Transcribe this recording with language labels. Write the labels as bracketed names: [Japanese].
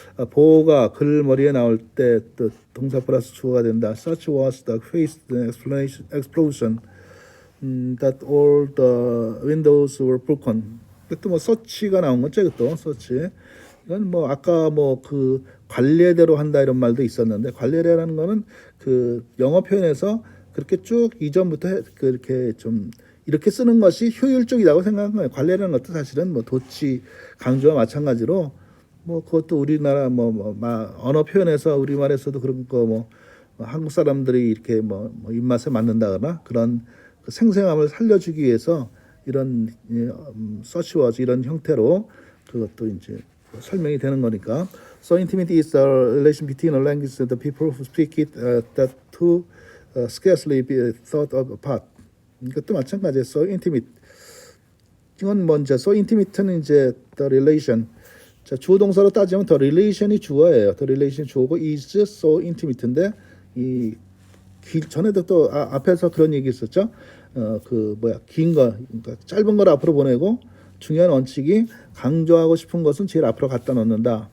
[Korean] 보호가 글머리에 나올 때 또 동사 플러스 주어가 된다. [English] Such was the face explosion that all the windows were broken. [Korean] 이것도 뭐 such가 나온 거죠. 이것도 such. 이건 뭐 아까 뭐 그 관례대로 한다 이런 말도 있었는데 관례라는 거는 그 영어 표현에서 그렇게 쭉 이전부터 그렇게 좀 이렇게 쓰는 것이 효율적이라고 생각한 거예요. 관례라는 것도 사실은 뭐 도치 강조와 마찬가지로 뭐 그것도 우리나라 언어 표현에서 우리말에서도 그런 거 뭐 한국 사람들이 이렇게 뭐 입맛에 맞는다거나 그런 그 생생함을 살려주기 위해서 이런 서치워즈 이런 형태로 그것도 이제 설명이 되는 거니까. [English] So intimate is the relation between a language and the people who speak it that two scarcely be thought of apart. [Korean] 이것도 마찬가지예요. So intimate. 이건 먼저 so intimate는 이제 the relation. 자, 주어 동사로 따지면 the relation이 주어예요. the relation 주어고 is so intimate인데 이 전에도 또 앞에서 그런 얘기 있었죠. 긴 거, 그러니까 짧은 걸 앞으로 보내고 중요한 원칙이 강조하고 싶은 것은 제일 앞으로 갖다 놓는다.